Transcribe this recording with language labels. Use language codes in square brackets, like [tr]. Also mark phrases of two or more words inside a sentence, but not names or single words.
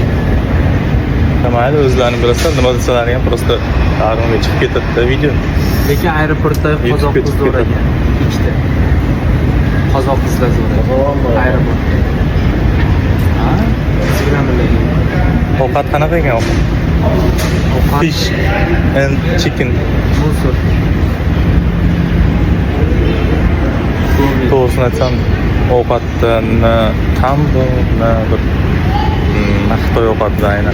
[uz] Mayli, o'zlarini bilasizlar, nima desalar ham prosta daromga chiqib ketadi-da video. Lekin aeroportda qozoq qizlar ekan. Ikkita. Qozoq qizlar zo'r. Aeroportda. Ha? Ovqat qanaqa ekan ovqat? [en] Fish and chicken. [uz] Musor. To'g'risini aytsam, ovqatdan tam bir Xitoy ovqatida aynan.